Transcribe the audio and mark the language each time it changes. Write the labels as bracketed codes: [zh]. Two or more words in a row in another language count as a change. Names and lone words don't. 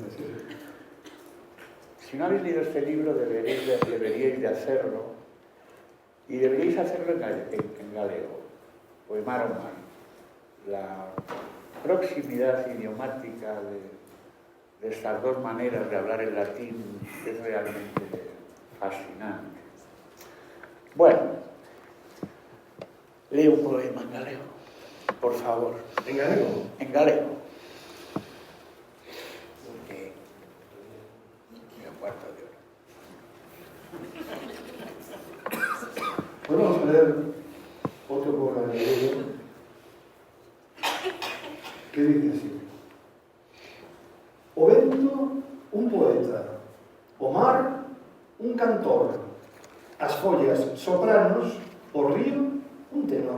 [es] Si no habéis leído este libro, deberíais de hacerlo, y deberíais hacerlo en galego, poemar o mar. La proximidad idiomática de estas dos maneras de hablar el latín es realmente fascinante. Bueno, leo un poema en galego, por favor. ¿En galego? En galego. Cuarto de hora. Podemos leer otro poema en galego que dice así: [gl] o vento, un poeta; o mar, un cantor; as follas, sopranos; o río, un tenor.